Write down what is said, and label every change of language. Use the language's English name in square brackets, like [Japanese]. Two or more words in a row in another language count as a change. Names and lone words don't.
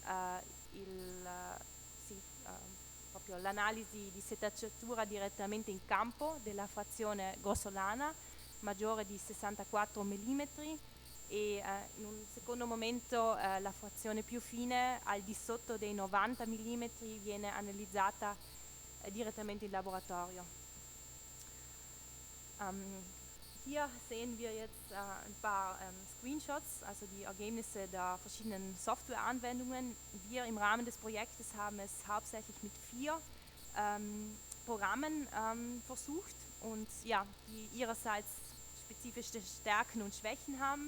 [Italian] proprio l'analisi di setacciatura direttamente in campo della frazione grossolana maggiore di 64 mm, e in un secondo momento la frazione più fine al di sotto dei 90 mm viene analizzata direttamente in laboratorio. [German] Hier sehen wir jetzt ein paar Screenshots, also die Ergebnisse der verschiedenen Softwareanwendungen. Wir im Rahmen des Projektes haben es hauptsächlich mit 4 Programmen versucht, und ja, die ihrerseits spezifische Stärken und Schwächen haben.